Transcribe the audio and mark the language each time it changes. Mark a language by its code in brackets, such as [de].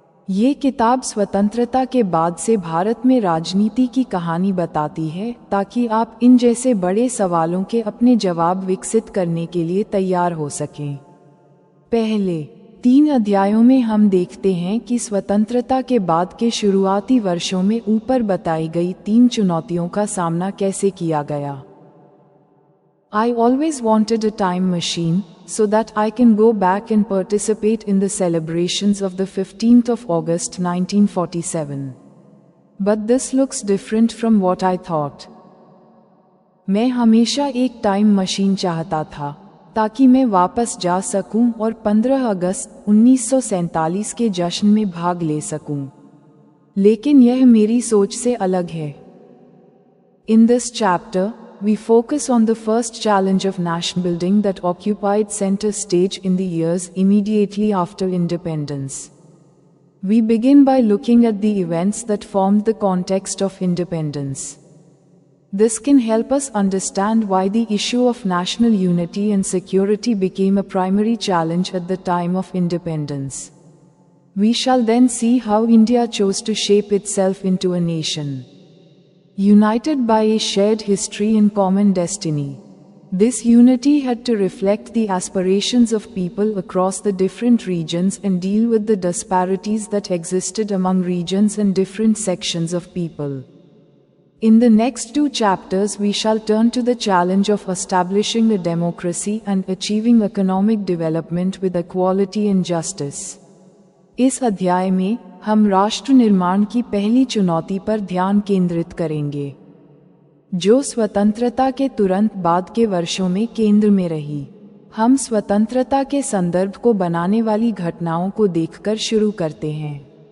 [hi] ये किताब स्वतंत्रता के बाद से भारत में राजनीति की कहानी बताती है ताकि आप इन जैसे बड़े सवालों के अपने जवाब विकसित करने के लिए तैयार हो सकें। पहले 3 अध्यायों में हम देखते हैं कि स्वतंत्रता के बाद के शुरुआती वर्षों में ऊपर बताई गई 3 चुनौतियों का सामना कैसे किया गया। [en] I always wanted a time machine so that I can go back and participate in the celebrations of the 15th of August 1947. But this looks different from what I thought. [hi] मैं हमेशा एक टाइम मशीन चाहता था ताकि मैं वापस जा सकूं और 15 अगस्त 1947 के जश्न में भाग ले सकूं। लेकिन यह मेरी सोच से अलग है। [en] In this chapter, we focus on the first challenge of nation building that occupied center stage in the years immediately after independence. We begin by looking at the events that formed the context of independence. This can help us understand why the issue of national unity and security became a primary challenge at the time of independence. We shall then see how India chose to shape itself into a nation united by a shared history and common destiny. This unity had to reflect the aspirations of people across the different regions and deal with the disparities that existed among regions and different sections of people. In the next 2 chapters we shall turn to the challenge of establishing a democracy and achieving economic development with equality and justice. [hi] इस अध्याय में हम राष्ट्र निर्माण की पहली चुनौती पर ध्यान केंद्रित करेंगे, जो स्वतंत्रता के तुरंत बाद के वर्षों में केंद्र में रही। हम स्वतंत्रता के संदर्भ को बनाने वाली घटनाओं को देखकर शुरू करते हैं।